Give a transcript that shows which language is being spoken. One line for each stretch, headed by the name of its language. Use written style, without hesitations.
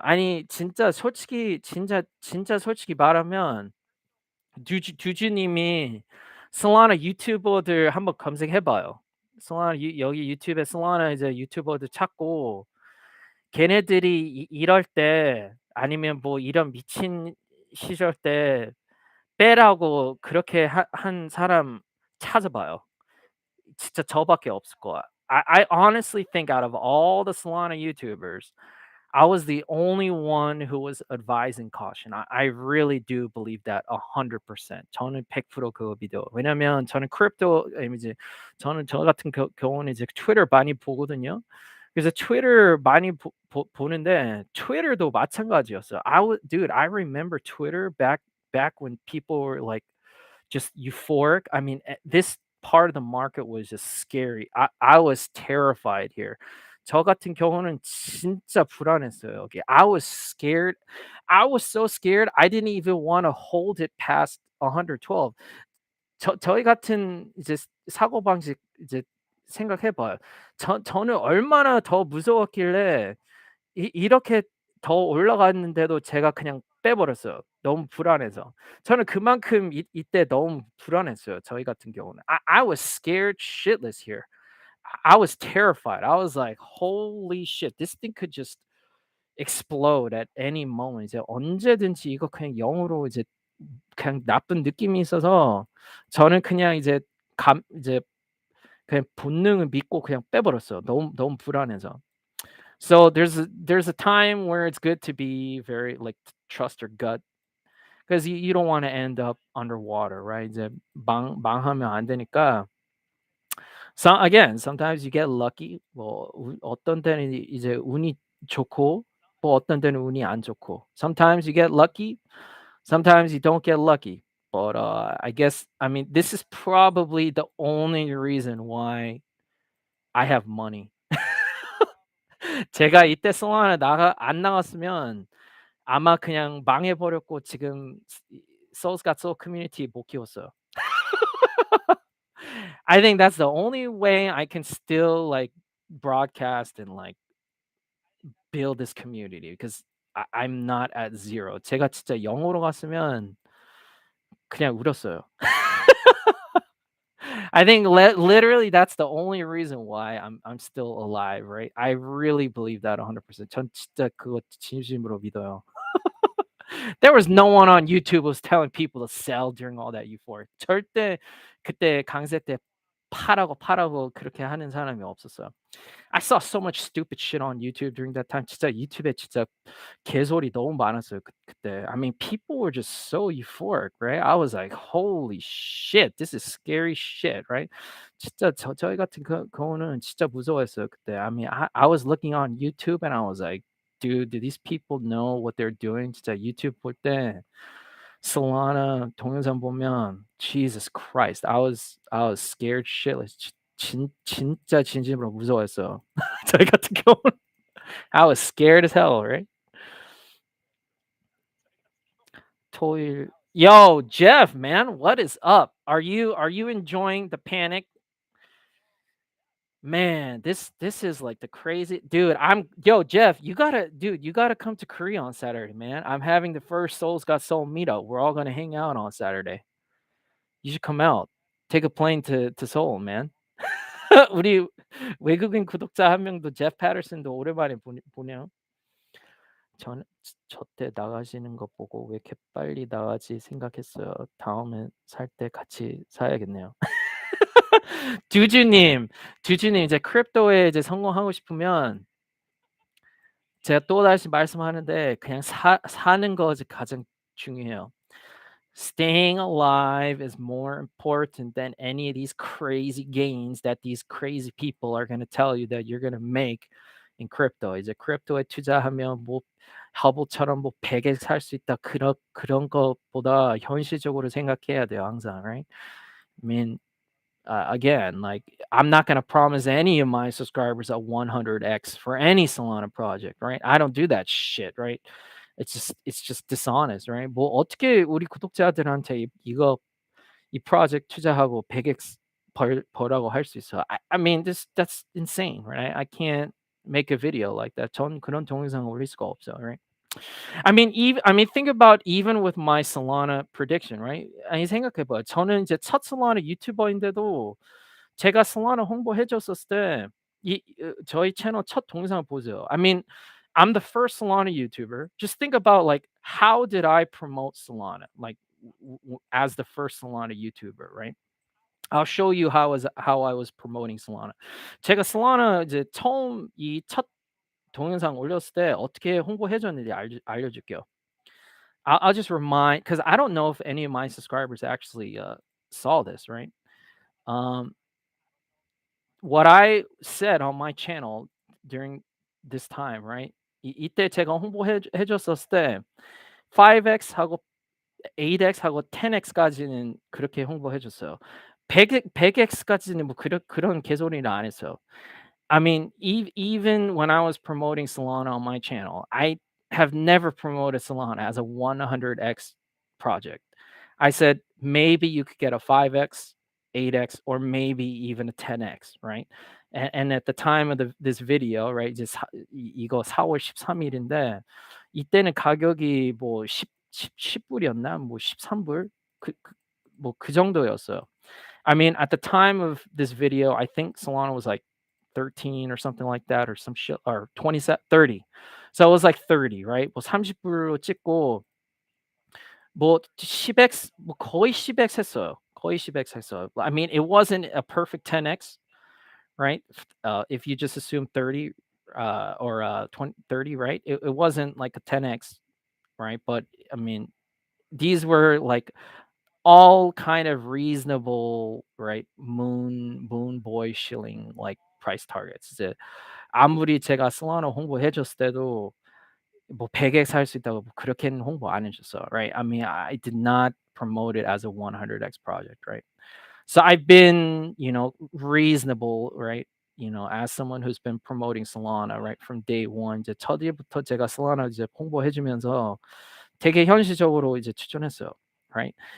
Korean: 아니 진짜 솔직히 말하면 주주님이 솔라나 유튜버들 한번 검색해 봐요. 여기 유튜브에 솔라나 이제 유튜버들 찾고 걔네들이 이럴 때 아니면 뭐 이런 미친 시절 때 빼라고 그렇게 한 사람 찾아봐요. 진짜 저밖에 없을 거야.
English: I honestly think out of all the Solana YouTubers, I was the only one who was advising caution. I really do believe that 100%.
Korean: 저는 100% 그거 믿어요. 왜냐면 저는 크립토 이제 저는 저 같은 경우는 이제 트위터 많이 보거든요. 그래서 트위터 많이 보는데 트위터도 마찬가지였어요.
English: Dude, I remember Twitter back when people were like just euphoric. I mean, this part of the market was just scary. I was terrified here. 저 같은 경우는 진짜 불안했어요. Okay, I was scared. I was so scared. I didn't even want to hold it past 112.
Korean: 저희 같은 이제 사고 방식 이제 생각해 봐요. 저는 얼마나 더 무서웠길래 이렇게 더 올라갔는데도 제가 그냥 빼버렸어요. 너무 불안해서. 저는 그만큼 이때 너무 불안했어요. 저희 같은 경우는.
English: I was scared shitless here. I was terrified. I was like, "Holy shit. This thing could just explode at any moment."
Korean: 이제 언제든지 이거 그냥 0으로 이제 그냥 나쁜 느낌이 있어서 저는 그냥 이제 이제 그냥 본능을 믿고 그냥 빼버렸어요. 너무 불안해서.
English: So there's a time where it's good to be very like trust your gut because you don't want to end up underwater, right?
Korean: 이제 망하면 안 되니까.
English: So again, sometimes you get lucky.
Korean: 뭐 어떤 때는 이제 운이 좋고 뭐 어떤 때는 운이 안 좋고.
English: Sometimes you get lucky, sometimes you don't get lucky. But I guess I mean this is probably the only reason why I have money.
Korean: 제가 이때 솔라나 나가 안 나갔으면 아마 그냥 망해 버렸고 지금 Souls Got Soul community 못 키웠어요.
English: I think that's the only way I can still like broadcast and like build this community because I'm not at zero.
Korean: 제가 진짜 0으로 갔으면 그냥 울었어요.
English: I think literally that's the only reason why I'm still alive, right? I really believe that 100%.
Korean: 전 진짜 그거 진심으로 믿어요.
English: There was no one on YouTube was telling people to sell during all that euphoria.
Korean: 절대 그때 강세 때 팔라고 그렇게 하는 사람이 없었어요.
English: I saw so much stupid shit on YouTube during that time.
Korean: 진짜 유튜브에 진짜 개소리 너무 많았어요. 그때.
English: I mean, people were just so euphoric, right? I was like, "Holy shit, this is scary shit," right?
Korean: 진짜 저희 같은 경우는 진짜 무서웠어요 그때.
English: I mean, I was looking on YouTube and I was like, "Dude, do these people know what they're doing?"
Korean: 진짜 유튜브 볼 때 Solana 동영상 보면
English: Jesus Christ, I was scared shitless.
Korean: 진짜 진심으로 무서웠어요. 저희 같은 경우는
English: I was scared as hell, right?
Korean: 토요일.
English: Yo, Jeff, man, what is up? Are you enjoying the panic? Man, this is like the crazy dude. Yo, Jeff, you gotta come to Korea on Saturday, man. I'm having the first Souls Got Soul meetup. We're all gonna hang out on Saturday. You should come out. Take a plane to Seoul, man.
Korean: 우리 외국인 구독자 한 명도 제프 패터슨도 오랜만에 보네요. 저는 저때 나가시는 거 보고 '왜 이렇게 빨리 나가지?' 생각했어요. 다음엔 살 때 같이 사야겠네요. 듀주님 이제 크립토에 이제 성공하고 싶으면 제가 또다시 말씀하는데 그냥 사는 것이 가장 중요해요.
English: Staying alive is more important than any of these crazy gains that these crazy people are going to tell you that you're going to make in crypto.
Korean: 이제 크립토에 투자하면 뭐 허브처럼 뭐 100에 살 수 있다 그런 것보다 현실적으로 생각해야 돼요, 항상, right?
English: I mean, again, like I'm not going to promise any of my subscribers a 100x for any Solana project, right? I don't do that shit, right? It's just dishonest, right?
Korean: 뭐 어떻게 우리 구독자들한테 이 프로젝트 투자하고 100x 벌라고 할 수 있어?
English: I mean, that's insane, right? I can't make a video like that.
Korean: 전 그런 동영상 올릴 수가 없어, right?
English: I mean, think about even with my Solana prediction, right?
Korean: 아니 생각해봐요. 저는 이제 첫 Solana 유튜버인데도 제가 Solana 홍보해 줬었을 때 저희 채널 첫 동영상 보세요.
English: I mean, I'm the first Solana YouTuber. Just think about like how did I promote Solana? Like as the first Solana YouTuber, right? I'll show you how I was promoting Solana.
Korean: 제가 Solana 이제 처음 이첫 동영상 올렸을 때 어떻게 홍보해 줬는지 알려줄게요.
English: I'll just remind, because I don't know if any of my subscribers actually saw this, right? Um, what I said on my channel during this time, right?
Korean: 이때 제가 홍보해 줬었을 때 5x 하고 8x하고 10x까지는 그렇게 홍보해 줬어요. 100x까지는 뭐 그런 개소리는 안 했어요.
English: I mean, even when I was promoting Solana on my channel, I have never promoted Solana as a 100x project. I said maybe you could get a 5x, 8x, or maybe even a 10x, right? And at the time of this video, right,
Korean: 이제 이거 4월 13일인데 이때는 가격이 뭐 10불이었나? 뭐 13불? 뭐그 정도였어요.
English: I mean, at the time of this video, I think Solana was like 13 or something like that, or some shit, or 30. So it was like 30, right? 뭐 30불로 찍고 뭐 10x 뭐 거의 10x 했어요. 거의 10x 했어요. I mean, it wasn't a perfect 10x, right? If you just assume 30 or 20, 30, right? It wasn't like a 10x, right? But I mean, these were like all kind of reasonable, right? moon boy shilling like price targets.
Korean: 이제 아무리 제가 솔라나 홍보해 줬을 때도 뭐 100x 할 수 있다고 뭐 그렇게는 홍보 안 해 줬어요, right?
English: I mean, I did not promote it as a 100x project, right? So I've been, reasonable, right? As someone who's been promoting Solana, right, from day one,
Korean: 이제 첫 일부터 제가 Solana 이제 홍보해 주면서 되게 현실적으로 이제 추천했어요, right?